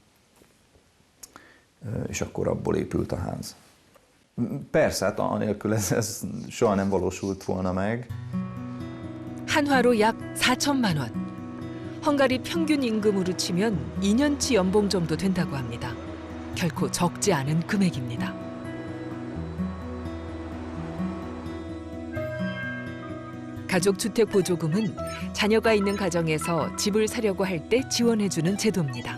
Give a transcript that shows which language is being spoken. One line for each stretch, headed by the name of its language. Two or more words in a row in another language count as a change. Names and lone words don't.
Hungarian: És akkor abból épült a ház. Persze, hát anélkül ez soha nem valósult volna meg.
Korean: 한화로 약 4천만 원. 헝가리 평균 임금으로 치면 2년치 연봉 정도 된다고 합니다. 결코 적지 않은 금액입니다. 가족 주택 보조금은 자녀가 있는 가정에서 집을 사려고 할 때 지원해주는 제도입니다.